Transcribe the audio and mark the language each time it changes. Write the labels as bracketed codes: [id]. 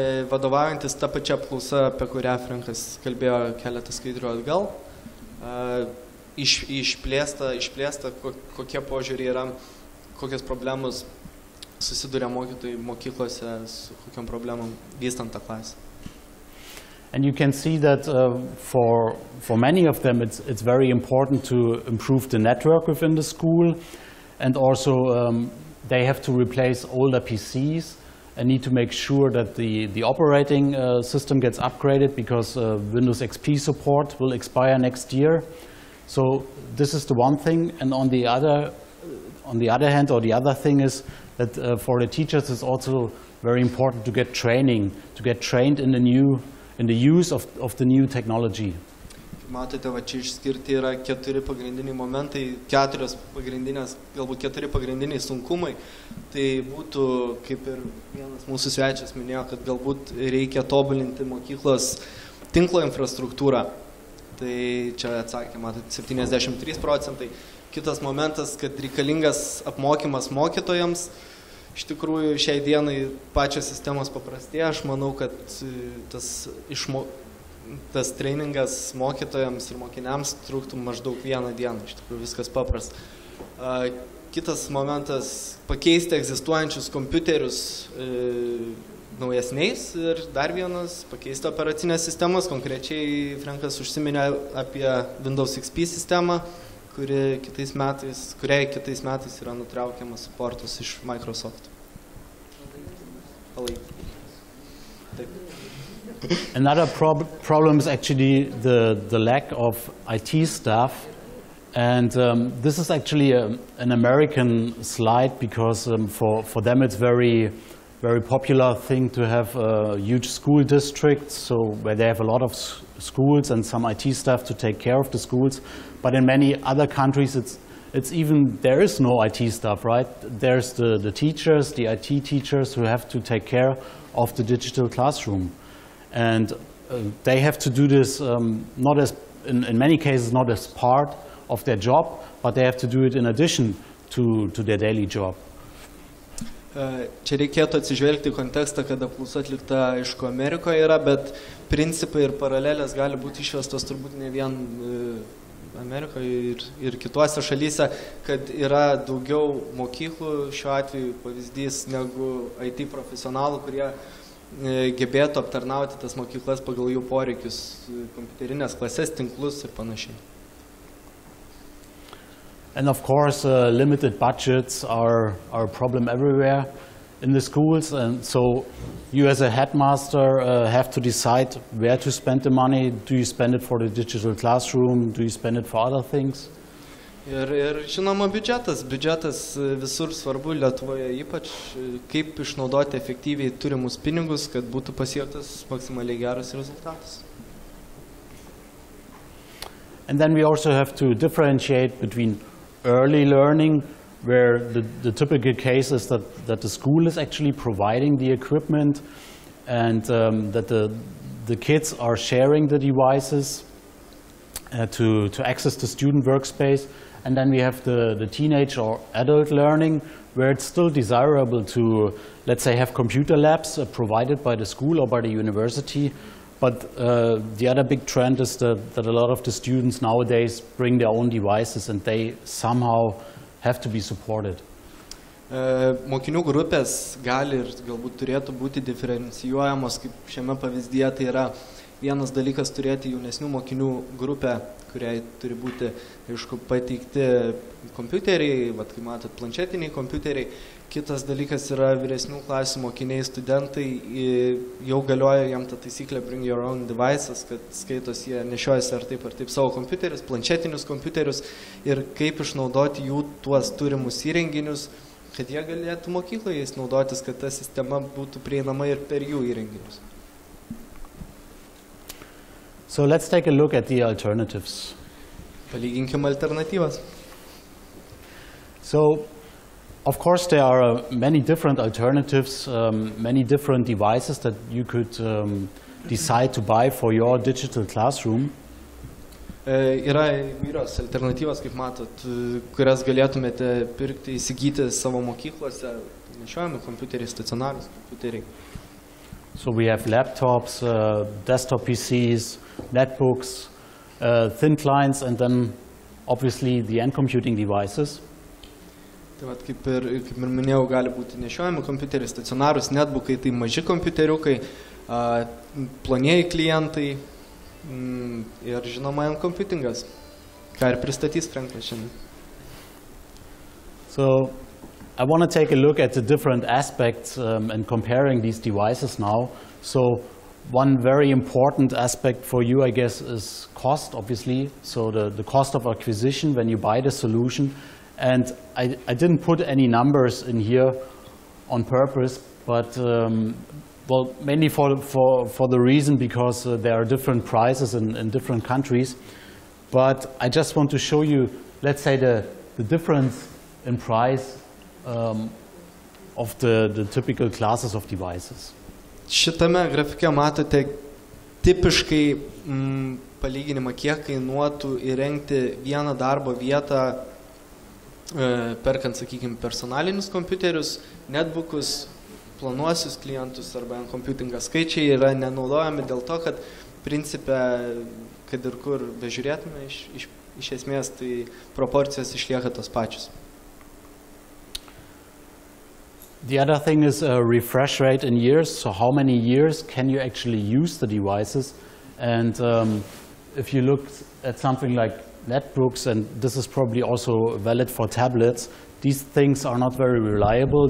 [lt] Vadovaujantis tą pačią apklausą, apie kurią Frankas kalbėjo keletą skaidrių atgal, išplėsta kokie požiūriai yra, kokios problemos susiduria mokytojai mokyklose, su kokiom problemom vystant tą klasę. [en] And you can see that for many of them it's very important to improve the network within the school, and also they have to replace older PCs and need to make sure that the operating system gets upgraded, because Windows XP support will expire next year. So this is the one thing, and on the other hand, or the other thing is that for the teachers it's also very important to get training, to get trained in the use of the new technology. [lt] Matote, va čia išskirti yra keturi pagrindiniai momentai, galbūt keturi pagrindiniai sunkumai. Tai būtų, kaip ir vienas mūsų svečias minėjo, kad galbūt reikia tobulinti mokyklos tinklo infrastruktūrą. Tai čia atsakė, matote, 73%. Kitas momentas, kad reikalingas apmokymas mokytojams. Iš tikrųjų, šiai dienai pačios sistemos paprastėja. Aš manau, kad tas treningas mokytojams ir mokiniams truktų maždaug vieną dieną. Iš tikrųjų, viskas paprasta. Kitas momentas – pakeisti egzistuojančius kompiuterius naujesniais ir dar vienas – pakeisti operacinės sistemas. Konkrečiai Frankas užsiminė apie Windows XP sistemą, kuriai kitais metais yra nutraukiamas supportas iš Microsoft. [en] Another problem is actually the lack of IT staff. And this is actually an American slide because for them it's very popular thing to have a huge school district, so where they have a lot of schools and some IT staff to take care of the schools. But in many other countries it's even, there is no IT staff, right? There's the teachers, the IT teachers who have to take care of the digital classroom. And they have to do this not as, in many cases, not as part of their job, but they have to do it in addition to their daily job. [lt] Čia reikėtų atsižvelgti į kontekstą, kad apklausa atlikta aišku Amerikoje yra, bet principai ir paralelės gali būti išvestos turbūt ne vien Amerikoje ir kituose šalyse, kad yra daugiau mokyklų, šiuo atveju pavyzdys, negu IT profesionalų, kurie gebėtų aptarnauti tas mokyklas pagal jų poreikius, kompiuterinės klasės, tinklus ir panašiai. [en] And of course, limited budgets are a problem everywhere in the schools. And so you as a headmaster have to decide where to spend the money. Do you spend it for the digital classroom? Do you spend it for other things? [lt] Ir žinoma biudžetas visur svarbu, Lietuvoje ypač, kaip išnaudoti efektyviai turimus pinigus, kad būtų pasiektas maksimaliai geras rezultatas. [en] And then we also have to differentiate between early learning, where the typical case is that the school is actually providing the equipment and that the kids are sharing the devices to access the student workspace. And then we have the teenage or adult learning, where it's still desirable to, let's say, have computer labs provided by the school or by the university. But the other big trend is that a lot of the students nowadays bring their own devices and they somehow have to be supported. [lt] Mokinių grupės gali ir galbūt turėtų būti diferencijuojamos, kaip šiame pavyzdyje, tai yra vienas dalykas turėti jaunesnių mokinių grupę, kuriai turi būti, aišku, pateikti kompiuteriai, kaip matot, planšetiniai kompiuteriai. Kitas dalykas yra vyresnių klasių mokiniai, studentai, jau galioja jam ta taisyklė [en] bring your own devices, [lt] kad skaitos jie nešiojasi ar taip savo kompiuterius, planšetinius kompiuterius ir kaip išnaudoti jų tuos turimus įrenginius, kad jie galėtų mokykloje jais naudotis, kad ta sistema būtų prieinama ir per jų įrenginius. [en] So let's take a look at the alternatives. [lt] Palyginkim alternatyvas. [en] So, of course, there are many different alternatives, many different devices that you could decide to buy for your digital classroom. [lt] Yra įvairios alternatyvos, kaip matot, kurias galėtumėte pirkti, įsigyti savo mokyklose, nešiojami kompiuteriai, stacionarūs kompiuteriai. [en] So we have laptops, desktop PCs, netbooks, thin clients, and then obviously the NComputing devices. [lt] Tai kaip ir minėjau, gali būti nešiojami kompiuteriai, stacionarūs netbookai, tai maži kompiuteriukai, plonieji klientai ir žinoma NComputingas, ką ir pristatys Frankas šiandien. [en] So I want to take a look at the different aspects and comparing these devices now. So one very important aspect for you, I guess, is cost, obviously. So the cost of acquisition when you buy the solution. And I didn't put any numbers in here on purpose, but well, mainly for the reason because there are different prices in different countries. But I just want to show you, let's say, the difference in price of the typical classes of devices. [lt] Šitame grafike matote tipiškai palyginimą, kiek kainuotų įrengti vieną darbo vietą, perkant, sakykime, personalinius kompiuterius, netbookus, planuosius klientus arba NComputingas. Skaičiai yra nenaudojami dėl to, kad principe, kad ir kur bežiūrėtume iš iš esmės tai proporcijos išlieka tos pačios. [en] The other thing is refresh rate in years. So how many years can you actually use the devices? And if you look at something like netbooks, and this is probably also valid for tablets, these things are not very reliable.